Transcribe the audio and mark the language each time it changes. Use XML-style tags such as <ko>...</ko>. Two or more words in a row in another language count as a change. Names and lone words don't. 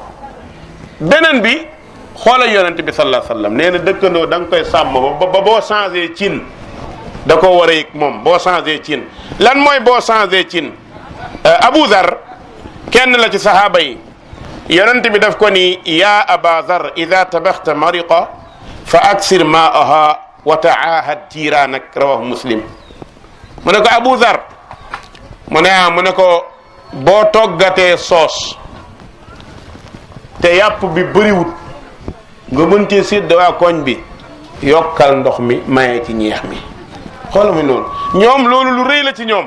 <wo>beneen bi xoolal yonent bi</wo> <ar>صلى الله عليه وسلم</ar> <wo>nee na dëkkandoo da nga koy sàmm ba boo changé cin da ko war a yëg moom boo changé cin lan mooy boo changé cin Abu Zar kenn la ci sahaaba yi yonent bi daf ko ni</wo> <ar>يا أبا ذر إذا طبخت مرقة فأكثر ماءها وتعاهد جيرانك رواه مسلم.</ar> <wo>mu ne ko Abu Dhar mu ne ko boo toggatee soos te yàpp bi bëriwut nga mën cee sédd waa koñ bi yokkal ndox mi maye ci ñeex mi. xoolal mi noonu ñoom loolu lu rëy la ci ñoom.</wo>